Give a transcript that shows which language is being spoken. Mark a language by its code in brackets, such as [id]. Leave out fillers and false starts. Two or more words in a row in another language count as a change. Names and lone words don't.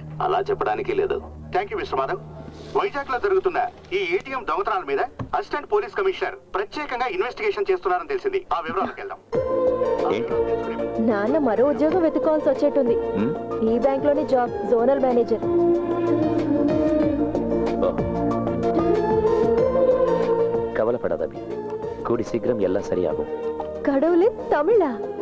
[te] అలా చెప్పడానికి లేదు. [en] thank you Mister Madhav. [te] వైజాగ్ లో జరుగుతున్న ఈ ఏటీఎం దొంగతనాల మీద [en] assistant police commissioner [te] ప్రత్యేకంగా ఇన్వెస్టిగేషన్ చేస్తున్నారని తెలిసింది. ఆ వివరాలకు వెళ్దాం. నాన్న మరో ఉద్యోగం వెతుక్కోవాల్సి వచ్చేట్టుంది. ఈ బ్యాంక్ లోని జాబ్, [en] zonal manager. [ta] கவலைப்படாத அபி, கூடி சீக்கிரம் எல்லாம் சரியாகும். கடவுளே, தமிழா?